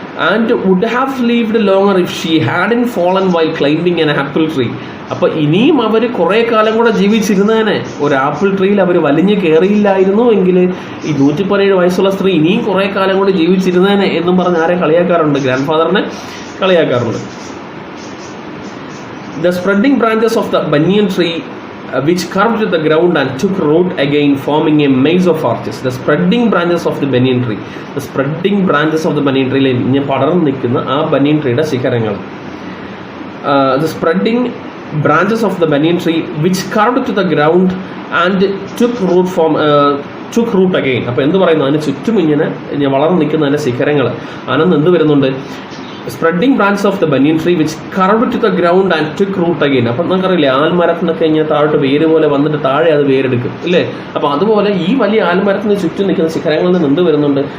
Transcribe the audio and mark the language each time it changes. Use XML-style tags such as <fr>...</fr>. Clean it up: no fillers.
<en>And would have lived longer if she hadn't fallen while climbing an apple tree.</en> <ml>അപ്പൊ ഇനിയും അവർ കുറെ കാലം കൂടെ ജീവിച്ചിരുന്നേനെ. ഒരു ആപ്പിൾ ട്രീയിൽ അവർ വലിഞ്ഞു കയറിയില്ലായിരുന്നു എങ്കിൽ ഈ 117 വയസ്സുള്ള സ്ത്രീ ഇനിയും കുറെ കാലം കൂടെ ജീവിച്ചിരുന്നേനെ എന്നും പറഞ്ഞ് ആരെ കളിയാക്കാറുണ്ട്? Grand ഫാദറിനെ കളിയാക്കാറുണ്ട്.</ml> <en>The spreading branches of the banyan tree which curved to the ground and took root again, forming a maze of arches. The spreading branches of the banyan tree. The spreading branches of the banyan tree.</en> <ml>ഇങ്ങനെ പടർന്നു നിൽക്കുന്ന ആ ബനിയൻ ട്രീയുടെ ശിഖരങ്ങൾ.</ml> <en>The spreading branches of the banyan tree which curved to the ground and took root again.</en> <ml>അപ്പോൾ എന്ത് പറയുന്നു? അതിന് ചുറ്റും ഇങ്ങനെ വളർന്നു നിൽക്കുന്ന അതിൻ്റെ ശിഖരങ്ങൾ. അതിനൊന്ന് എന്ത് വരുന്നുണ്ട്?</ml> <en>Spreading branches of the banyan tree which curved to the ground and took root again.</en> <ml>അപ്പം നമുക്കറിയില്ലേ, ആൽമരത്തിനൊക്കെ ഇങ്ങനെ താഴോട്ട് വേര് പോലെ വന്നിട്ട് താഴെ അത് വേരെടുക്കും ഇല്ലേ? അപ്പം അതുപോലെ ഈ വലിയ ആൽമരത്തിന് ചുറ്റും നിൽക്കുന്ന ശിഖരങ്ങളിൽ നിന്ന് എന്ത് വരുന്നുണ്ട്?</ml>